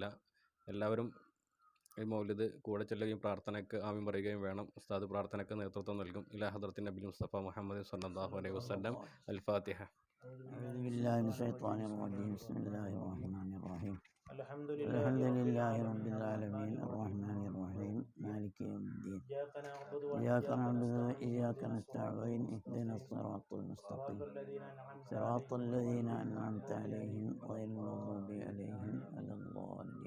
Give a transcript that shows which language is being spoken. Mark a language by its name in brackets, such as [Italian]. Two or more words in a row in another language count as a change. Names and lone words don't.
[Malayalam] എല്ലാവരും ഈ മൗലിദ് കൂടെ ചെല്ലുകയും പ്രാർത്ഥനയ്ക്ക് ആമീൻ പറയുകയും വേണം. ഉസ്താദ് പ്രാർത്ഥനയ്ക്ക് നേതൃത്വം നൽകും. [Arabic] إلى حضرة النبي مصطفى محمد صلى الله عليه وسلم. الفاتحة. أعوذ بالله من الشيطان الرجيم. بسم الله الرحمن الرحيم. الحمد الحمد لله رب العالمين الرحمن الرحيم مالك يوم الدين. إياك نعبد وإياك نستعين. اهدنا الصراط المستقيم صراط الذين أنعمت عليهم غير المغضوب عليهم ولا الضالين.